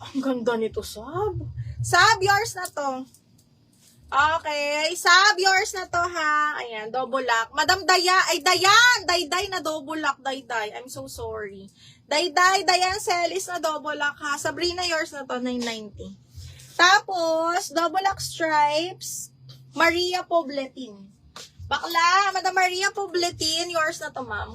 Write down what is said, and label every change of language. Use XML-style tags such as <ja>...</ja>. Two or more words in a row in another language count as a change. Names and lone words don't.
<tl>ganda nito, Sab. Sab, yours na to. Okay, Sab, yours na to, ha.</tl> <en>Ayan, double lock.</en> <tl>Madam Dayan, Dayday na</tl> <en>double lock,</en> <tl>Dayday.</tl> <en>I'm so sorry.</en> <tl>Dayan Celis na</tl> <en>double lock,</en> <tl>ha. Sabrina, yours na to, 990. Tapos,</tl> <en>double lock stripes,</en> <tl>Maria Pobletin. Bakla, Madam Maria Pobletin, yours na to, ma'am.</tl>